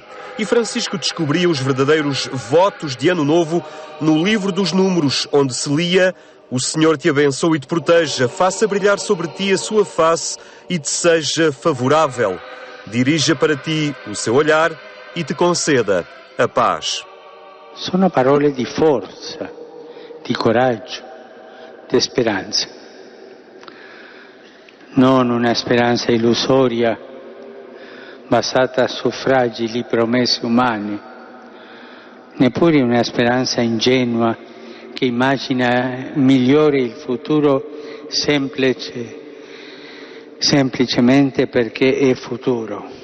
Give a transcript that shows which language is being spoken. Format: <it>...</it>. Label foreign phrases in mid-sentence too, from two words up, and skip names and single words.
<pt>E Francisco descobria os verdadeiros votos de Ano Novo no livro dos Números, onde se lia: O Senhor te abençoe e te proteja, faça brilhar sobre ti a sua face e te seja favorável. Dirija para ti o seu olhar e te conceda a paz.</pt> <it>Sono parole di forza, di coraggio, di speranza. Non una speranza illusoria basata su fragili promesse umane, neppure una speranza ingenua che immagina migliore il futuro semplicemente perché è futuro.</it>